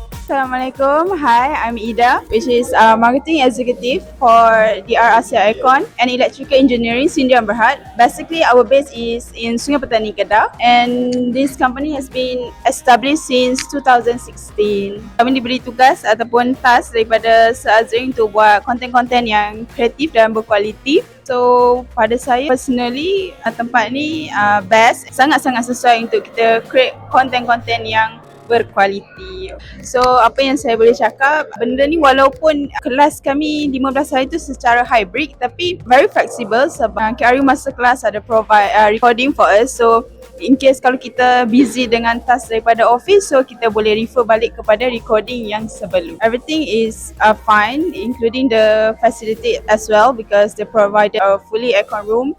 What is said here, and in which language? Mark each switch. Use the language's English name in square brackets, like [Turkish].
[English] Assalamualaikum. Hi, I'm Ida, which is marketing executive for Asia Aircond and Electrical Engineering, Sdn Bhd. Basically, our base is in Sungai Petani, Kedah, and this company has been established since 2016. [Malay] Kami diberi tugas ataupun task daripada Azrin untuk buat konten-konten yang kreatif dan berkualiti. So, pada saya personally, tempat ni best, sangat-sangat sesuai untuk kita create konten-konten yang berkualiti. So apa yang saya boleh cakap, benda ni walaupun kelas kami 15 hari tu secara hybrid, tapi [English] very flexible [Malay] sebab KRU Masterclass ada [English] provide recording for us. [Malay] So [English] in case [Malay] kalau kita busy dengan task daripada office, so kita boleh refer balik kepada recording yang sebelum. [English] Everything is fine, including the facility as well, because they provided a fully aircon room.